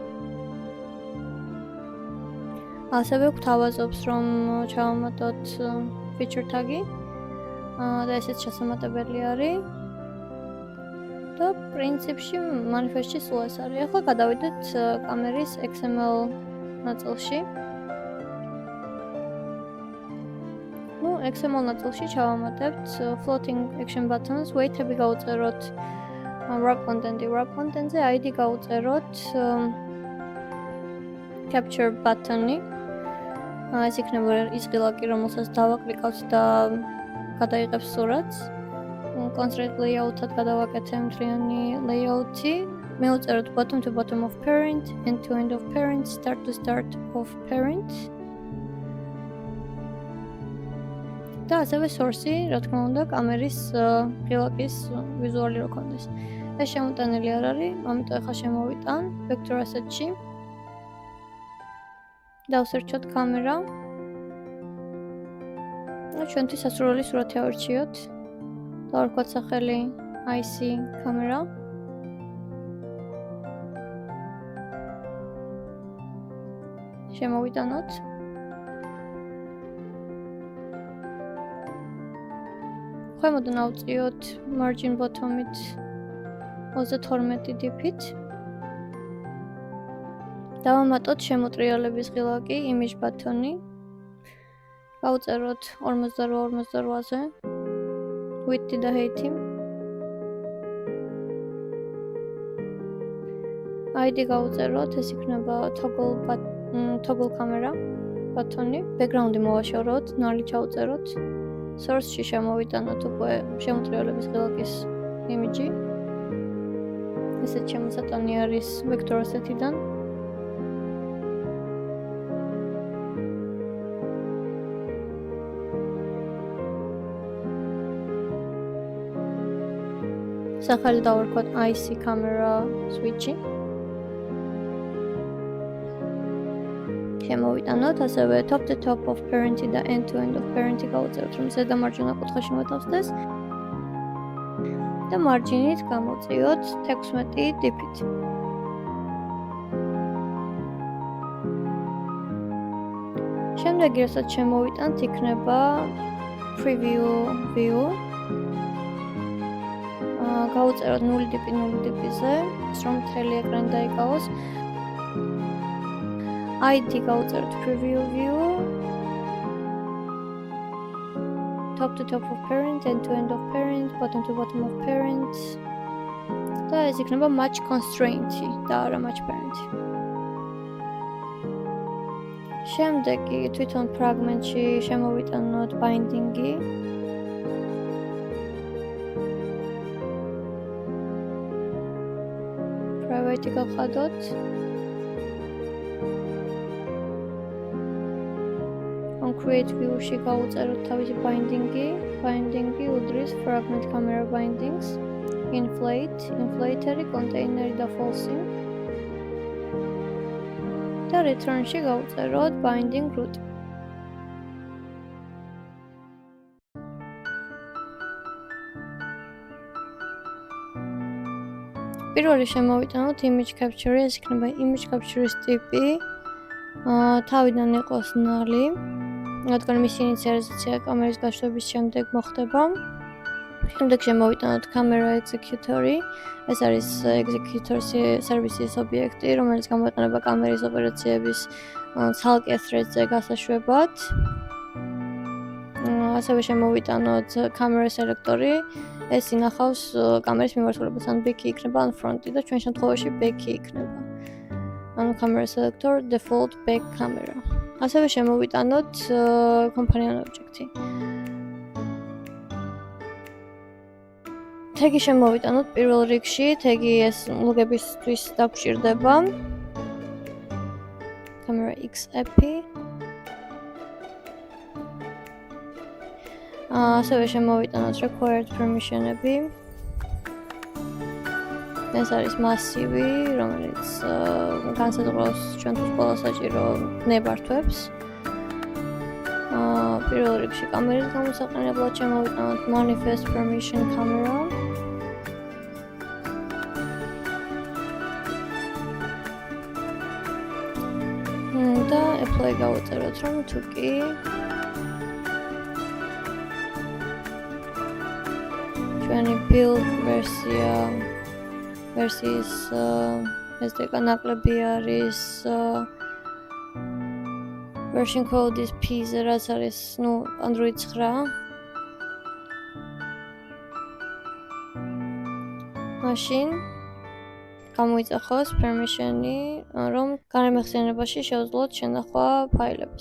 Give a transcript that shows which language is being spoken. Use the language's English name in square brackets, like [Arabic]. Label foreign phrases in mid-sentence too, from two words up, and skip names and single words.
[Georgian] ასევე გვთავაზობს, რომ ჩავამატოთ [English] feature tag-ი [Georgian] და ესეც ჩასამატებელი არის. და პრინციპში manifest-ში სულ ეს არის. ახლა გადავიდეთ კამერის XML ნაწილში. XML ნაწილში ჩავამატებთ [English] floating action buttons, [Georgian] weight-ები გავუწეროთ [English] wrap content-ი. wrap content-ზე [Georgian] ID გავუწეროთ [English] capture button-ი. [Georgian] ეს იქნება ის ღილაკი, რომელსაც დავაკლიკავთ და გადაიღებს სურათს. [English] Constraint layout-ად [Georgian] გადავაკეთე მთლიანი layout-ი. [English] მივუწეროთ bottom to bottom of parent, end to end of parent, start to start of parent. [Georgian] და ასევე source-ი, რა თქმა უნდა, კამერის ღილაკის ვიზუალი რო ქონდეს. ეს შემოტანილი არ არის, ამიტომ ახლა შემოვიტან [English] vector asset-ში. [Georgian] დავსერჩოთ კამერა. ჩვენთვის სასურველი სურათი ავირჩიოთ. დავარქვათ სახელი IC კამერა. შემოვიტანოთ. ქვემოთ ნავწიოთ [English] margin bottom-ით [Georgian] 32 dp-ით. დავამატოთ შემოტრიალების ღილაკი, [English] image button-ი. [Georgian] გავუწეროთ 48-48-ზე. width და height-ი. ID გავუწეროთ, ეს იქნება [English] toggle camera button-ი. [Georgian] background-ი მოვაშოროთ, ნალი ჩავუწეროთ. source-ში შემოვიტანოთ უკვე შემოტრიალების ღილაკის image-ი. ესეც შემოსატანი არის [English] vector asset-იდან. [Georgian] სახელი დავარქვათ IC camera switch-ი. შემოვიტანოთ, ასევე [English] top to top of parent-ი [Georgian] და [English] end to end of parent-ი [Georgian] გავუწეროთ, რომ ზედა მარჯვენა კუთხეში მოთავსდეს. და მარჯინით გამოვწიოთ 16 dp-ით. შემდეგი, რასაც შემოვიტანთ, იქნება [English] preview view. [Georgian] გავუწეროთ 0 dp-ზე, რომ მთელი ეკრანი დაიკავოს. [English] ID გავუწეროთ preview view. Top to top of parent, end to end of parent, bottom to bottom of parent. [Georgian] და ეს იქნება [English] match constraint-ი [Georgian] და არა [English] match parent-ი. [Georgian] შემდეგი თვითონ fragment-ში შემოვიტანოთ binding-ი. private-ი გავხადოთ. [English] create view-ში [Georgian] გავუწეროთ თავისი binding-ი. [English] binding-ი უდრის fragment camera bindings, inflater-ი, container-ი და false-ი. [Georgian] და return-ში გავუწეროთ [English] binding root. [Georgian] პირველი შემოვიტანოთ [English] image capture-ი, [Georgian] ეს იქნება [English] image capture-ის [Georgian] ტიპი. თავიდან იყოს ნალი. რადგან მისი ინიციალიზაცია კამერის გაშვების შემდეგ მოხდება. შემდეგ შემოვიტანოთ [English] camera executor-ი. [Georgian] ეს არის [English] executor service-ის [Georgian] ობიექტი, რომელიც გამოიყენება კამერის ოპერაციების ცალკე thread-ზე გასაშვებად. ასევე შემოვიტანოთ [English] camera selector-ი. [Georgian] ეს ინახავს კამერის მიმართულებას, ან back-ი იქნება, ან front-ი და ჩვენ შემთხვევაში back-ი იქნება. [English] ანუ camera selector default back camera. [Georgian] ასევე შემოვიტანოთ [English] companion object-ი. [Georgian] თეგი შემოვიტანოთ პირველ რიგში, თეგი ეს ლოგებისთვის დაგჭირდება. [English] camera XAP. [Georgian] ასევე შემოვიტანოთ [English] required permission-ები. [Georgian] ეს არის მასივი, რომელიც განსაზღვრავს ჩვენთვის ყველა საჭირო ნებართვებს. პირველ რიგში კამერის გამოსაყენებლად შემოვიტანოთ [English] manifest permission camera. [Georgian] და apply გავუწეროთ, რომ თუ კი ჩვენი build ვერსიის SDK ნაკლები არის [English] version code is P, [Georgian] რაც არის, Android 9. მაშინ გამოიძახოს permission-ი, რომ გარემეხსენებაში შევძლოთ შენახვა ფაილებს.